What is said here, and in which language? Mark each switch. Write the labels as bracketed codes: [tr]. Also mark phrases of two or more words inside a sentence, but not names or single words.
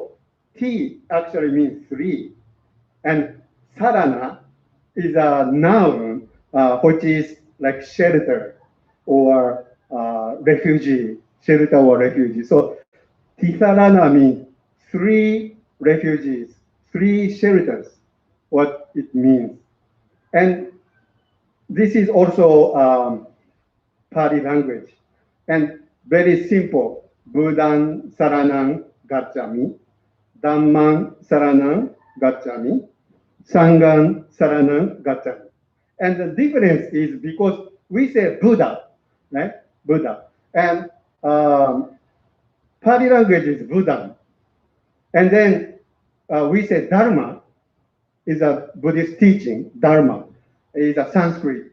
[en] So T actually means three. And Sarana is a noun which is like shelter or refugee, shelter or refugee. So T-Sarana means three refugees, three shelters, what it means. And this is also Pali language. And very simple. [pi] Buddhan Saranang Gacchami, Dhamman Saranang Gacchami, Sanghang Saranang Gacchami. [en] And the difference is because we say Buddha, right? Buddha. And Pali language is Buddha. And then we say Dharma is a Buddhist teaching. Dharma is a Sanskrit.